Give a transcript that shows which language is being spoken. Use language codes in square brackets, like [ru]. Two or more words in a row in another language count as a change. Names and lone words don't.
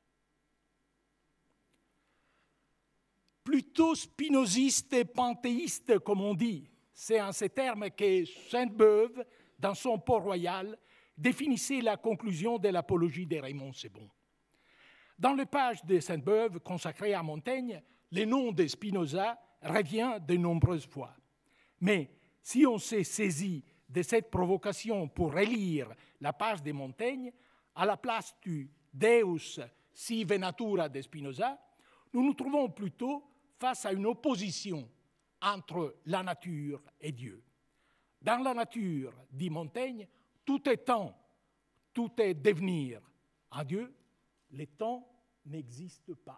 [fr] Plutôt spinoziste et panthéiste, comme on dit, c'est en ces termes que Sainte-Beuve, dans son Port-Royal, définissait la conclusion de l'apologie de Raymond Sebon. Dans les pages de Sainte-Beuve consacrées à Montaigne, le nom de Spinoza revient de nombreuses fois. Mais si on s'est saisi de cette provocation pour relire la page de Montaigne, à la place du [la] Deus sive natura [fr] de Spinoza, nous nous trouvons plutôt face à une opposition entre la nature et Dieu. Dans la nature, dit Montaigne, tout est temps, tout est devenir. En Dieu, le temps n'existe pas.